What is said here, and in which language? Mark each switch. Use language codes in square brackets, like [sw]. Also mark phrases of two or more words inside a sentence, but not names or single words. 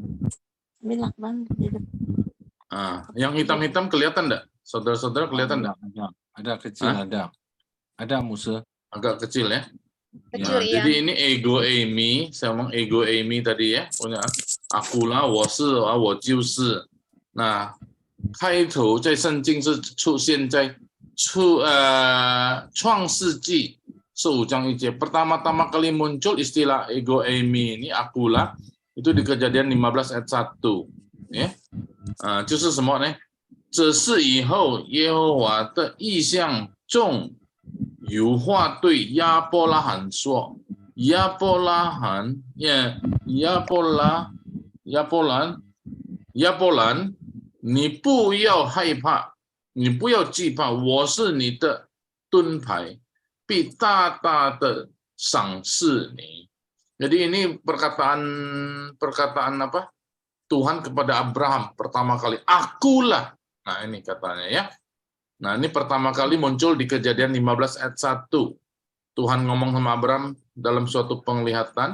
[id] Nah, yang hitam-hitam kelihatan enggak? Saudara-saudara kelihatan enggak? Ada kecil, ada Musa. Agak kecil ya. Kecil, nah, jadi ini [el] ego Amy, [id] saya ngomong [el] ego Amy [id] tadi ya, punya akulah, [zh] 我是啊，我就是。那开头在圣经是出现在创世纪15章1节. [id] Pertama-tama kali muncul istilah [el] ego Amy [id] ini akulah itu di Kejadian 15 ayat 1 ya. [zh] 就是什么呢？这是以后耶和华的意象中有话对亚伯拉罕说：“亚伯兰，你不要害怕，你不要惧怕，我是你的盾牌，必大大的赏赐你。” [id] Jadi ini perkataan apa? Tuhan kepada Abraham pertama kali. Akulah. Nah ini katanya ya. Nah ini pertama kali muncul di Kejadian 15 ayat 1. Tuhan ngomong sama Abraham dalam suatu penglihatan.